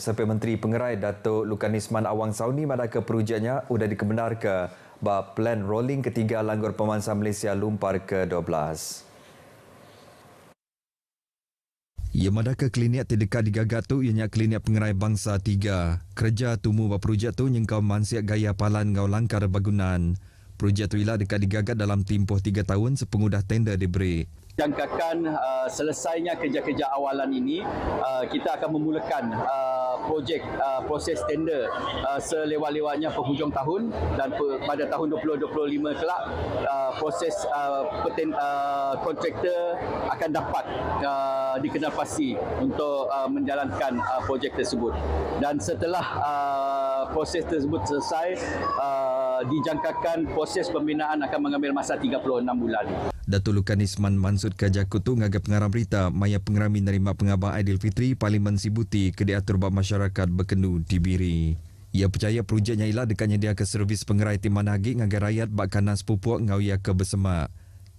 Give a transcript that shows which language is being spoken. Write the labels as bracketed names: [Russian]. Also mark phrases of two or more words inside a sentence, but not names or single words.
[Iban] Sampai Menteri Pengerai Datuk Lukanisman Awang Sauni madah ke projeknya sudah dikebenar ke bab plan rolling ketiga Langgar Pemansa Malaysia Lumpar ke-12. Ia madah ke klinik terdekat digagak tu ianya klinik pengerai bangsa 3. Kerja tumu bab projek tu nyengkau mansiak gaya palan ngau langkar bagunan. Projek tu ialah dekat digagat dalam tempoh 3 tahun sepengudah tender diberi. [Malay] Jangkakan selesainya kerja-kerja awalan ini, kita akan memulakan proses tender selewat-lewatnya penghujung tahun dan pada tahun 2025 kelak proses kontraktor akan dapat dikenal pasti untuk menjalankan projek tersebut. Dan setelah proses tersebut selesai, dijangkakan proses pembinaan akan mengambil masa 36 bulan. [Iban] Datuk Lukanisman Mansud Kajakutu ngagap pengarang berita maya pengerami nerima pengabang Aidilfitri Parlimen Sibuti ke diatur bab masyarakat berkendu di Biri. Ia percaya projeknya ialah dekatnya dia ke servis pengerai timan hagi ngagai rakyat bak kanan sepupuk ngau ia ke bersemak.